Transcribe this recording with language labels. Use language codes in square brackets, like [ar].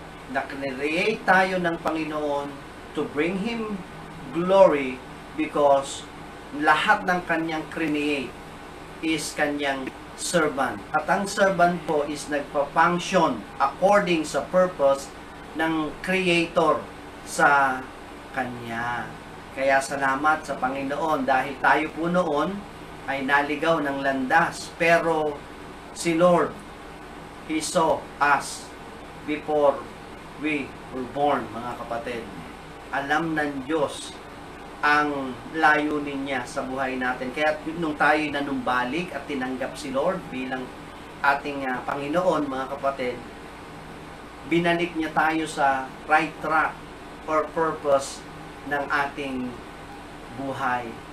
[tl] Na-create tayo ng Panginoon [en] to bring Him glory because [tl] lahat ng kanyang create is kanyang servant. At ang servant po is nagpa-function [en] according [tl] sa purpose ng creator sa kanya. Kaya salamat sa Panginoon dahil tayo po noon ay naligaw ng landas. Pero si Lord, [en] He saw us before we were born, [tl] mga kapatid. Alam ng Diyos ang layunin niya sa buhay natin. Kaya nung tayo'y nanumbalik at tinanggap si Lord bilang ating Panginoon, mga kapatid, binalik niya tayo sa [en] right track [tl] or purpose ng ating buhay.